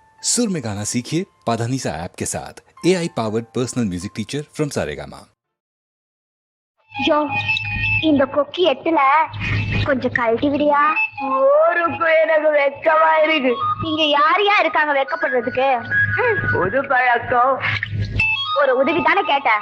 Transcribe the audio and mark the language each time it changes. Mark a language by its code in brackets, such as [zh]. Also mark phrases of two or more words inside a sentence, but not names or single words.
[hi] सुर में गाना सीखिए पाधानीसा ऐप के साथ। [en] AI powered personal music teacher from Saregama. [ta] யோ இந்த கொக்கி எட்டுல கொஞ்சம் கழட்டி விடியா. ஊருக்கு எனக்கு வெக்கமா இருக்கு. இங்க யார் யார் இருக்காங்க வெக்கப்படுறதுக்கு? புது பழக்கம். ஒரு உதவி தானே கேட்டேன்.